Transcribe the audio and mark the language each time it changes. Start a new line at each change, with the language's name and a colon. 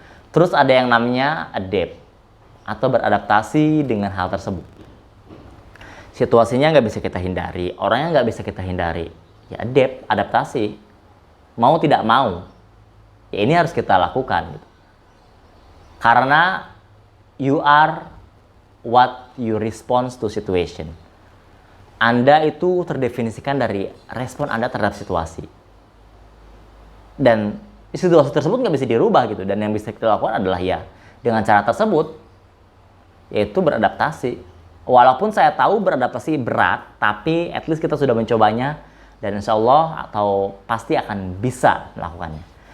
Indonesian: Terus ada yang namanya adapt atau beradaptasi dengan hal tersebut. Situasinya nggak bisa kita hindari, orangnya nggak bisa kita hindari. Ya adapt, adaptasi. Mau tidak mau, ya ini harus kita lakukan. Gitu. Karena
English: you are what you respond to situation.
Indonesian: Anda itu terdefinisikan dari respon Anda terhadap situasi. Dan situasi tersebut nggak bisa dirubah gitu. Dan yang bisa kita lakukan adalah ya dengan cara tersebut, yaitu beradaptasi. Walaupun saya tahu beradaptasi berat, tapi
English: at least
Indonesian: kita sudah mencobanya dan insya Allah atau pasti akan bisa melakukannya.